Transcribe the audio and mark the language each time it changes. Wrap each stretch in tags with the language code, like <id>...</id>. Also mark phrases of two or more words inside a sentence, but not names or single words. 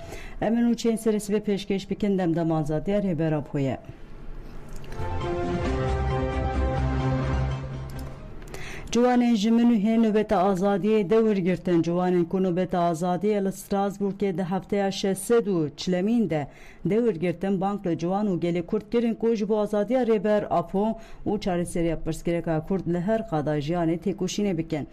<ku>Emin uçağın serisi ve peşkeş bikindem damazat diğer haber apoya. Civanên ji Münihê nöbeta azadiyê dewr girtin. Ciwanên ku nöbeta azadiyê li Strasbourgê di hefteya 640 de dewr girtin. Bank li ciwan û gelê Kurd kirin ku ji bo azadiya rêber Apo û çareseriya pirsgirêka Kurd li her qada jiyanê têkoşînê bikin.</ku>